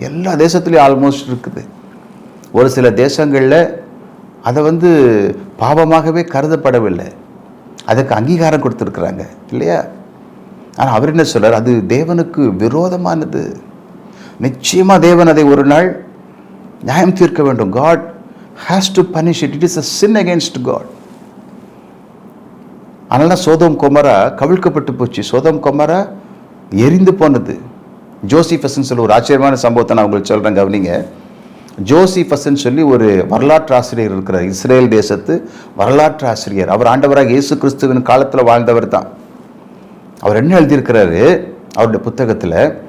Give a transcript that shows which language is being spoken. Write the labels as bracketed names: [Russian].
[Tamil] எல்லா தேசத்துலையும் ஆல்மோஸ்ட் இருக்குது. ஒரு சில தேசங்களில் அதை பாவமாகவே கருதப்படவில்லை, அதுக்கு அங்கீகாரம் கொடுத்துருக்குறாங்க இல்லையா? ஆனால் அவர் என்ன சொல்றார்? அது தேவனுக்கு விரோதமானது. நிச்சயமாக தேவன் அதை ஒரு நாள் நியாயம் தீர்க்க வேண்டும். [English] God has to punish it. It is a sin against God. [Tamil] அதனால சோதோம் கொமரா கவிழ்க்கப்பட்டு போச்சு. சோதோம் கொமரா எரிந்து போனது. ஜோசிஃபஸ்ன்னு சொல்லி ஒரு ஆச்சரியமான சம்பவத்தை நான் உங்களுக்கு சொல்கிறேன், கவனிங்க. ஜோசிஃபஸ்ன்னு சொல்லி ஒரு வரலாற்று ஆசிரியர் இருக்கிறார், இஸ்ரேல் தேசத்து வரலாற்று ஆசிரியர். அவர் ஆண்டவராக இயேசு கிறிஸ்துவின் காலத்தில் வாழ்ந்தவர் தான். அவர் என்ன எழுதியிருக்கிறாரு அவருடைய புத்தகத்தில்?